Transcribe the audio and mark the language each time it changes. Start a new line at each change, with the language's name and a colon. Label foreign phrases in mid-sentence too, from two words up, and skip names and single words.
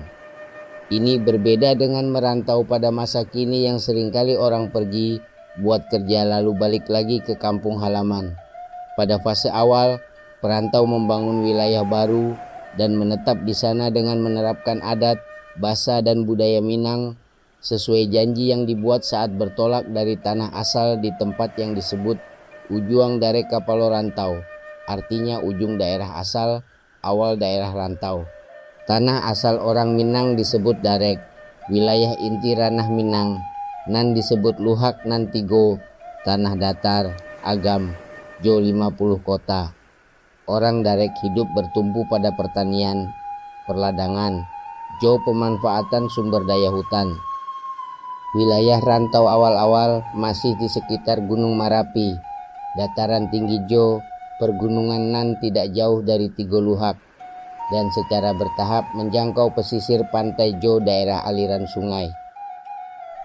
Indonesian: Ini berbeda dengan merantau pada masa kini yang seringkali orang pergi buat kerja lalu balik lagi ke kampung halaman. Pada fase awal, perantau membangun wilayah baru dan menetap di sana dengan menerapkan adat, bahasa, dan budaya Minang sesuai janji yang dibuat saat bertolak dari tanah asal di tempat yang disebut Ujuang Darek Kapalo Rantau, artinya ujung daerah asal, awal daerah rantau. Tanah asal orang Minang disebut Darek, wilayah inti ranah Minang nan disebut Luhak nan Tigo, tanah datar, agam, jo 50 kota. Orang Darek hidup bertumpu pada pertanian, perladangan, jo pemanfaatan sumber daya hutan. Wilayah rantau awal-awal masih di sekitar Gunung Marapi, dataran tinggi jo, pergunungan nan tidak jauh dari Tigo Luhak, dan secara bertahap menjangkau pesisir pantai Jo daerah aliran sungai.